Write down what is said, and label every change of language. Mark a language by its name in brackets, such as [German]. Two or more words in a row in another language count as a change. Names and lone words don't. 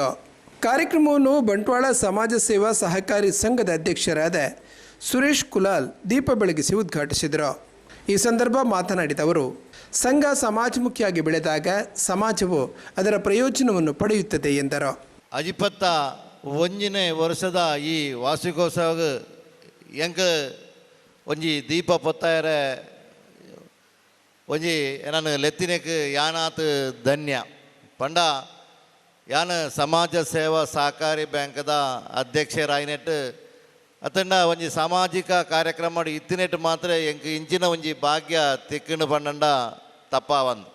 [Kannada] ಕಾರ್ಯಕ್ರಮವನ್ನು ಬಂಟ್ವಾಳ ಸಮಾಜ ಸೇವಾ ಸಹಕಾರಿ ಸಂಘದ ಅಧ್ಯಕ್ಷರಾದ ಸುರೇಶ್ ಕುಲಾಲ್ ದೀಪ ಬೆಳಗಿಸಿ ಉದ್ಘಾಟಿಸಿದರು. ಈ ಸಂದರ್ಭ ಮಾತನಾಡಿದ ಅವರು, ಸಂಘ ಸಮಾಜಮುಖಿಯಾಗಿ ಬೆಳೆದಾಗ ಸಮಾಜವು ಅದರ ಪ್ರಯೋಜನವನ್ನು ಪಡೆಯುತ್ತದೆ ಎಂದರು. [Tulu] 61ನೇ ವರ್ಷದ ಈ ವಾರ್ಷಿಕೋತ್ಸವ ಎಂಕ ಒಂಜಿ ದೀಪ ಪೊತ್ತಾಯರೆ ಒಂಜಿ ನಾನು ಲೆತ್ತಿನಕ್ಕೆ ಯಾನಾತ್ ಧನ್ಯ ಪಂಡ ಯಾನ ಸಮಾಜ ಸೇವಾ ಸಹಕಾರಿ ಬ್ಯಾಂಕದ ಅಧ್ಯಕ್ಷರಾಯಿನೆಟ್ಟು ಅತಂಡ ಒಂಜಿ ಸಾಮಾಜಿಕ ಕಾರ್ಯಕ್ರಮ ಇತ್ತಿನೆಟ್ಟು ಮಾತ್ರ ಎಂಕ್ ಇಂಚಿನ ಒಂಜಿ ಭಾಗ್ಯ ತಿಕ್ಕಣು ಪಂಡ ತಪ್ಪಾವಂದು.